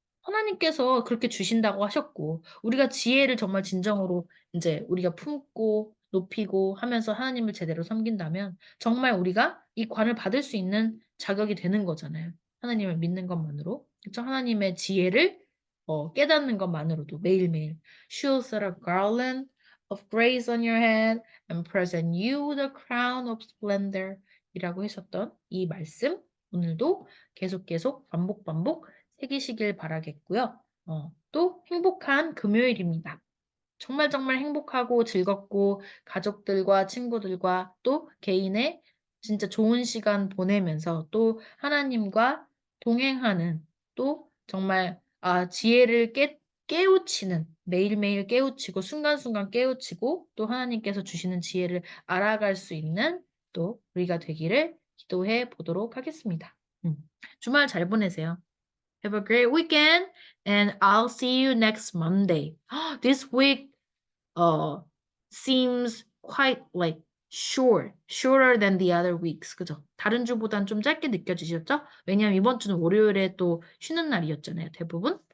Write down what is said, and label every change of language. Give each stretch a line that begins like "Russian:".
Korean: 하나님께서 그렇게 주신다고 하셨고, 우리가 지혜를 정말 진정으로 이제 우리가 품고 높이고 하면서 하나님을 제대로 섬긴다면 정말 우리가 이 관을 받을 수 있는 자격이 되는 거잖아요. 하나님을 믿는 것만으로. 그렇죠? 하나님의 지혜를 깨닫는 것만으로도 매일매일.
English: She'll set a garland of grace on your head and present you with a crown of splendor
Korean: 이라고 하셨던 이 말씀 오늘도 계속 반복 새기시길 바라겠고요. 또 행복한 금요일입니다. 정말 행복하고 즐겁고 가족들과 친구들과 또 개인의 진짜 좋은 시간 보내면서 또 하나님과 동행하는 또 정말 지혜를 깨우치는 매일매일 깨우치고 순간순간 깨우치고 또 하나님께서 주시는 지혜를 알아갈 수 있는 또 우리가 되기를 기도해 보도록 하겠습니다. 주말 잘 보내세요.
English: Have a great weekend, and I'll see you next Monday. This week seems quite like shorter than the other weeks.
Korean: 그죠? 다른 주보단 좀 짧게 느껴지셨죠? 왜냐하면 이번 주는 월요일에 또 쉬는 날이었잖아요. 대부분.